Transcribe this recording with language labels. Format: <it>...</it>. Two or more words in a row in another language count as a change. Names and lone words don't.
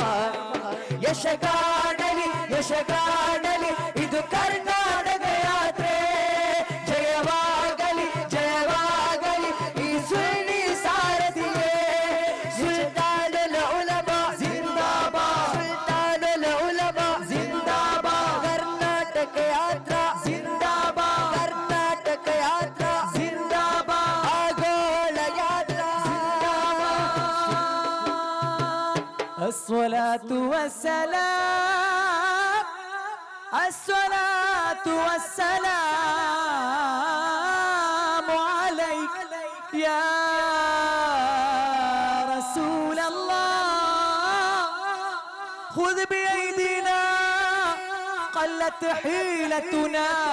<kn>ಯಶಗಾಡಲಿ ಯಶಗಾಡಲಿ ಇದು ಕರ್ನಾಟಕ ಯಾತ್ರೆ ಜಯವಾಗಲಿ ಜಯವಾಗಲಿ ಈ ಸುಳ್ಳಿ ಸಾರಥಿಗೆ ಸುಲ್ತಾನುಲ್ ಉಲಮಾ ಜಿಂದಾಬಾದ್ ಸುಲ್ತಾನುಲ್ ಉಲಮಾ ಜಿಂದಾಬಾದ್ ಕರ್ನಾಟಕ ಯಾತ್ರಾ ಜಿಂದಾಬಾದ್ ಕರ್ನಾಟಕ ಯಾತ್ರಾ ಜಿಂದಾಬಾದ್ ಆಗೋಳ ಯಾತ್ರಾ</kn> <ar>الصلاة والسلام الصلاة والسلام عليك يا رسول الله خذ بأيدينا قلت حيلتنا</ar>